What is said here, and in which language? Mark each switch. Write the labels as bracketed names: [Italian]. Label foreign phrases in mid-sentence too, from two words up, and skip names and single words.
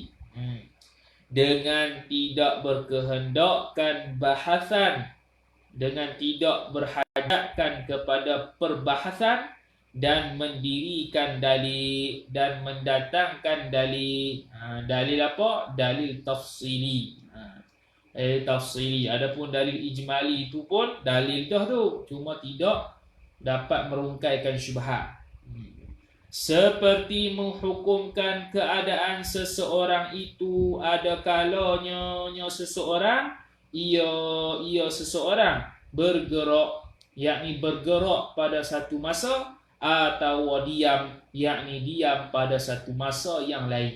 [Malay] Dengan tidak berkehendakkan bahasan, dengan tidak berhadapkan kepada perbahasan, dan mendirikan dalil dan mendatangkan dalil. Dalil apa? Dalil tafsili. Tafsili. Adapun dalil ijmali itu pun dalil dah tu, cuma tidak dapat merungkaikan syubhat. Seperti menghukumkan keadaan seseorang itu ada kalanya seseorang seseorang bergerak, yakni bergerak pada satu masa, atau diam, yakni diam pada satu masa yang lain.